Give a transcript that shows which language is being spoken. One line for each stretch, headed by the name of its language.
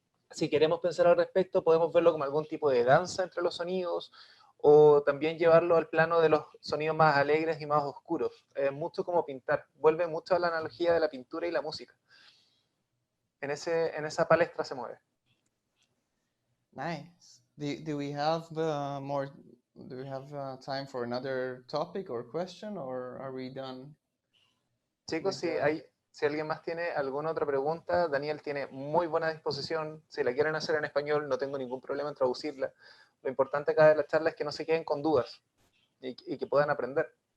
Spanish: Si queremos pensar al respecto, podemos verlo como algún tipo de danza entre los sonidos, o también llevarlo al plano de los sonidos más alegres y más oscuros. Mucho como pintar, vuelve mucho a la analogía de la pintura y la música. En esa palestra se mueve.
English: Nice. Do we have more? Do we have time for another topic or question, or are we done?
Spanish: Chicos, si alguien más tiene alguna otra pregunta, Daniel tiene muy buena disposición. Si la quieren hacer en español, no tengo ningún problema en traducirla. Lo importante acá de la charla es que no se queden con dudas y que puedan aprender.